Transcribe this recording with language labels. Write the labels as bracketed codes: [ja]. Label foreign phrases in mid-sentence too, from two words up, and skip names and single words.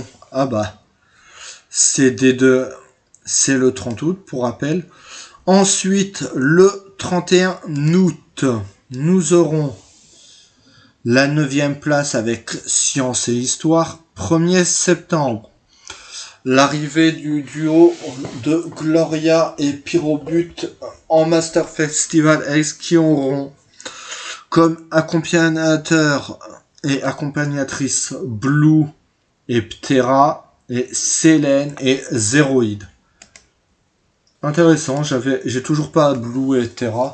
[fr] Ah bah, c'est c'est le 30 août pour rappel. Ensuite, le 31 août, nous aurons la 9e place avec science et histoire. 1er septembre, l'arrivée du duo de Gloria et Pyrobut en Master Festival X qui auront comme accompagnateur et accompagnatrice Blue et Ptera et Selene et Zéroïde. Intéressant, j'ai toujours pas Blue et Ptera.